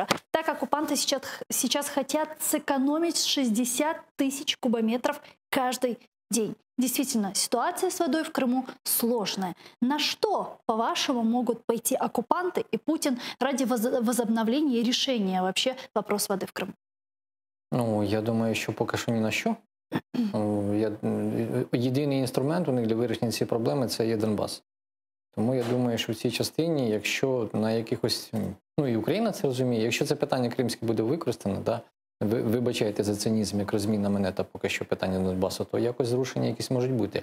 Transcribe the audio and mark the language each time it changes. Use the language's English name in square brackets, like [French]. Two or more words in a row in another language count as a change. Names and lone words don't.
[Russian] Так оккупанты сейчас хотят сэкономить 60 тысяч кубометров каждый день. Действительно, ситуация с водой в Крыму сложная. На что, по-вашему, могут пойти оккупанты и Путин ради возобновления и решения вообще вопрос воды в Крыму? [Ukrainian] Ну, я думаю, що поки що ні на що. Єдиний інструмент у них для вирішення цієї проблеми – це є Донбас. Тому я думаю, що в цій частині, якщо на якихось, ну і Україна це розуміє, якщо це питання кримське буде використано, да, вибачайте за цинізм, як розмінна монета поки що питання Донбасу, то якось зрушення якісь можуть бути.